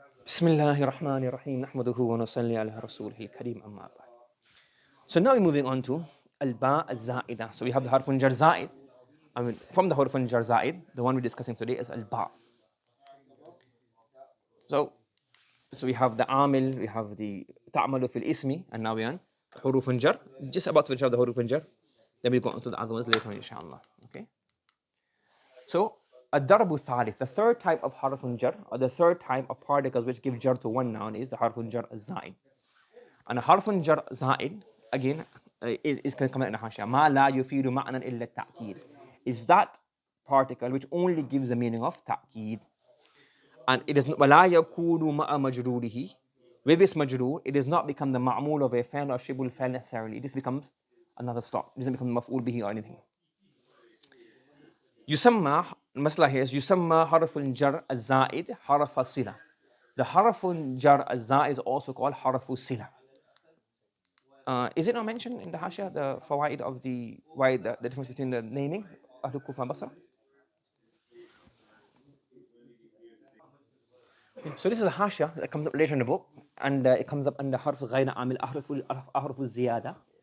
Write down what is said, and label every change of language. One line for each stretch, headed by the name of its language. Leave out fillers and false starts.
Arabic: بسم الله الرحمن الرحيم نحمده ونصلي على رسوله الكريم أما بعد.
English: So now we're moving on to الباء الزائدة. So we have the harf jar zaid. From the harf jar zaid, the one we're discussing today is الباء. So we have the عامل, we have the تعمل في الاسم, and now we're on حروف jar. Just about to finish up the حروف jar. Then we go on to the other ones later on, inshallah. Okay. So
Arabic: الضرب الثالث,
English: the third type of حرف jar, or the third type of particles which give jar to one noun, is the حرف jar الزائد. And a حرف jar زائد, again, is going to come out in the حاشية.
Arabic: ما لا يفيد معنى إلا التأكيد.
English: Is that particle which only gives the meaning of تأكيد. And it is
Arabic: ولا يكون مع مجروره.
English: With this مجرور, it does not become the معمول of a فعل or شبه الفعل necessarily. It just becomes another stop. It doesn't become مفعول به or anything.
Arabic: يسمى, المسألة
English: here is
Arabic: يسمى حرف الجر الزائد حرف الصلة.
English: The حرف الجر الزائد is also called حرف الصلة. Is it not mentioned in the Hashia, the fawaid of why the difference between the naming Ahlul Kufa and Basra? So this is the Hashia that comes up later in the book, and it comes up under Harf Ghayna Amil Ahruf Ziyada.